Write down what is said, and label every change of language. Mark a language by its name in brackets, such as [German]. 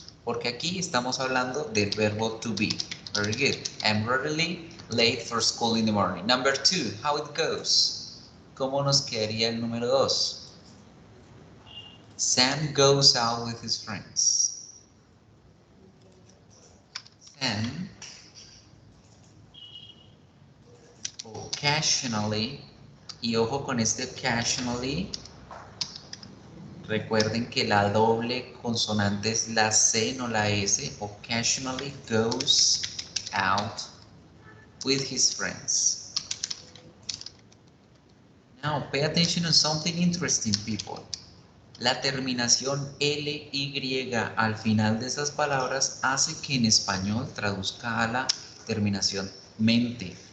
[Spanish] Porque aquí estamos hablando del verbo to be. [English] Very good. I'm rarely late for school in the morning. Number 2, how it goes. [Spanish] ¿Cómo nos quedaría el número 2? [English] Sam goes out with his friends. [Spanish] Sam occasionally, y ojo con este occasionally, recuerden que la doble consonante es la C, no la S. [English] Occasionally goes out with his friends. Now, pay attention on something interesting, people. [Spanish] La terminación ly al final de esas palabras hace que en español traduzca a la terminación mente.